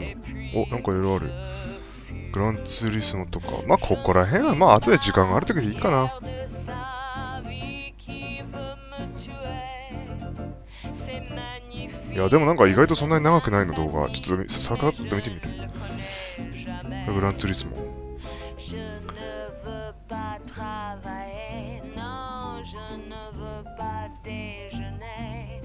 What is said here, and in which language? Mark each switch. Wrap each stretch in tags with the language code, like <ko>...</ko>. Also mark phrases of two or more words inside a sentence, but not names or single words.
<ja>お、なんかいろいろある。グランツーリスモとか。まあここら辺はまあ後で時間があるときでいいかな。いやでもなんか意外とそんなに長くないの動画。ちょっとさかっと見てみる。グランツーリスモ。</ja> <fr>Je ne veux pas travailler, non, je ne veux pas déjeuner.</fr>